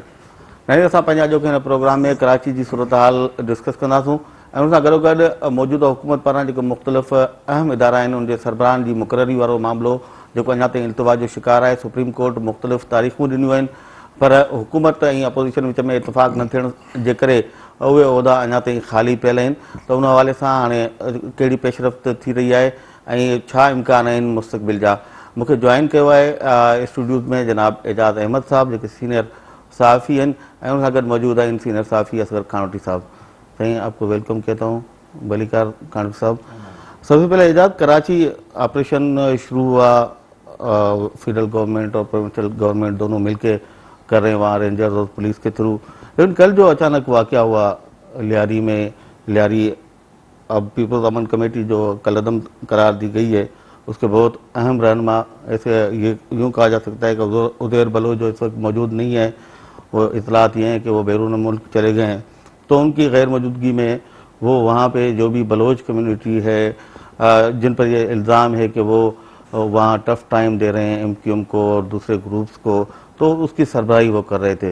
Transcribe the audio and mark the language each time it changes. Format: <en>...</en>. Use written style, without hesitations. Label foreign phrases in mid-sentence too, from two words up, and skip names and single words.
<sd>नहीं असां पंहिंजा जो हिन प्रोग्राम में कराची जी सूरत हाल डिस्कस कंदासूं ऐं हुन सां गॾोगॾु मौजूदा हुकूमत पारां जेके मुख़्तलिफ़ अहम इदारा आहिनि उनजे सरबराहनि जी मुक़ररी वारो मामिलो जेको अञा ताईं इल्तिवा जो शिकार आहे। सुप्रीम कोर्ट मुख़्तलिफ़ तारीख़ूं ॾिनियूं आहिनि पर हुकूमत ऐं अपोज़िशन विच में इतफ़ाक़ न थियण जे करे उहे उहिदा अञा ताईं ख़ाली पियल आहिनि। त उन हवाले सां हाणे कहिड़ी पेशरफ़्त थी रही आहे ऐं छा इम्कान आहिनि मुस्तक़बिल जा। मूंखे जॉइन कयो आहे स्टूडियोज़ में जनाब एजाज़ अहमद साहब जेके सीनियर सहाफ़ी आहिनि ऐं उन सां गॾु मौजूद आहिनि सीनियर सहाफ़ी असगर कानोटी साहब।</sd> <ur>سائیں آپ کو ویلکم کہتا ہوں بلیکار کانوٹی صاحب. سب سے پہلے اعجاز، کراچی آپریشن شروع ہوا,</ur> <en>federal government</en> <ur>اور</ur> <en>provincial government</en> <ur>دونوں مل کے کر رہے ہیں وہاں رینجرز اور پولیس کے تھرو، لیکن کل جو اچانک واقعہ ہوا لیاری میں، لیاری اب پیپلز امن کمیٹی جو کالعدم قرار دی گئی ہے اس کے بہت اہم رہنما، ایسے یہ یوں کہا جا سکتا ہے کہ عزیر بلوچ جو اس وقت موجود نہیں ہے، وہ اطلاعات یہ ہیں کہ وہ بیرون ملک چلے گئے ہیں، تو ان کی غیر موجودگی میں وہ وہاں پہ جو بھی بلوچ کمیونٹی ہے جن پر یہ الزام ہے کہ وہ وہاں</ur> <en>tough time</en> <ur>دے رہے ہیں MQM کو اور دوسرے گروپس کو، تو اس کی سربراہی وہ کر رہے تھے.</ur>